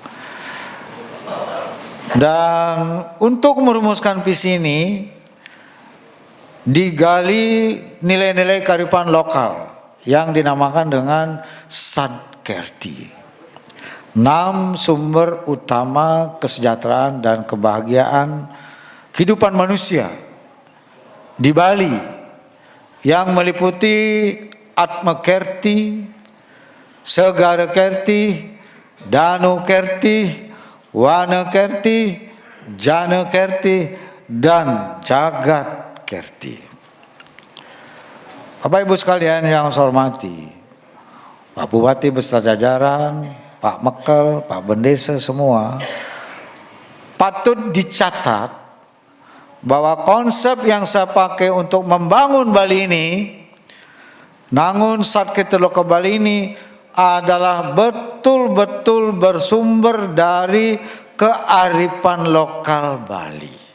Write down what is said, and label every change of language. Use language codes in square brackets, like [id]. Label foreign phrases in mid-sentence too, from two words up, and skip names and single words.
[id] Dan untuk merumuskan visi ini digali nilai-nilai kearifan lokal yang dinamakan dengan Satkerti. 6 sumber utama kesejahteraan dan kebahagiaan kehidupan manusia di Bali yang meliputi Atma Kerti, Segara Kerti, Danu Kerti, Wana Kerti, Jana Kerti, dan Jagat Kerti. Bapak Ibu sekalian yang saya hormati, Pak Bupati beserta jajaran, Pak Mekel, Pak Bendesa semua, patut dicatat bahwa konsep yang saya pakai untuk membangun Bali ini, Nangun Satkerti Loka Bali ini adalah betul-betul bersumber dari kearifan lokal Bali.